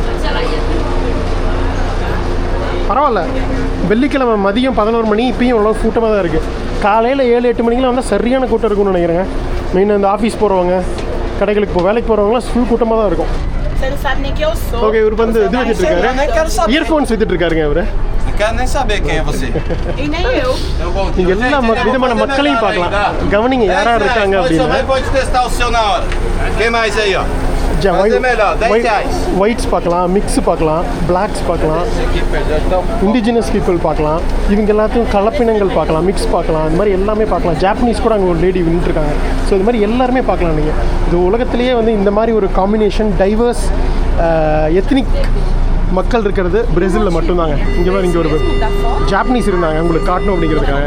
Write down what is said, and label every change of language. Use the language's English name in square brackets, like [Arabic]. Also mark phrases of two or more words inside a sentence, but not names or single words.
[Tamil] பரவாயில்ல, வெள்ளிக்கிழமை மதியம் 11 மணி இப்பயும் அவ்வளோ கூட்டமாக தான் இருக்குது. காலையில் 7-8 மணிக்கெலாம் வந்தால் சரியான கூட்டம் இருக்கும்னு நினைக்கிறேங்க. மெயினாக இந்த ஆஃபீஸ் போகிறவங்க, கடைகளுக்கு வேலைக்கு போகிறவங்களாம் ஃபுல் கூட்டமாக தான் இருக்கும். ஓகே, இவர் வந்து இது வச்சுட்டு இருக்காரு, இயர்ஃபோன்ஸ் வித்துட்டு இருக்காருங்க இவர். [Portuguese] Quero nem saber quem é você. E nem eu. [Tamil] இங்கே எல்லா விதமான மக்களையும் பார்க்கலாம். கவனிங்க யாராக இருக்காங்க [Portuguese] Você [Tamil] அப்படின்னா. [Portuguese] também pode testar o seu na hora. Quem mais aí, ó? Mas é melhor, 10 reais. [Tamil] ஒயிட்ஸ் பார்க்கலாம், மிக்ஸ் பார்க்கலாம், பிளாக்ஸ் பார்க்கலாம், [Portuguese] Esse aqui perdeu, então. [English] indigenous people [Tamil] பார்க்கலாம், இவங்க எல்லாத்தையும் கலப்பினங்கள் பார்க்கலாம், மிக்ஸ் பார்க்கலாம், இந்த மாதிரி எல்லாமே பார்க்கலாம். ஜாப்பனீஸ் கூட அங்கே ஒரு லேடி இருக்காங்க. ஸோ இது மாதிரி எல்லாருமே பார்க்கலாம் நீங்கள். இது உலகத்திலேயே வந்து இந்த மாதிரி ஒரு [English] combination diverse ethnic [Tamil] மக்கள் இருக்கிறது பிரேசிலில் மட்டும்தாங்க. இங்கே வந்து இங்கே ஒரு ஜாப்பனீஸ் இருந்தாங்க, உங்களுக்கு காட்டணும் அப்படிங்கிறதுக்காக.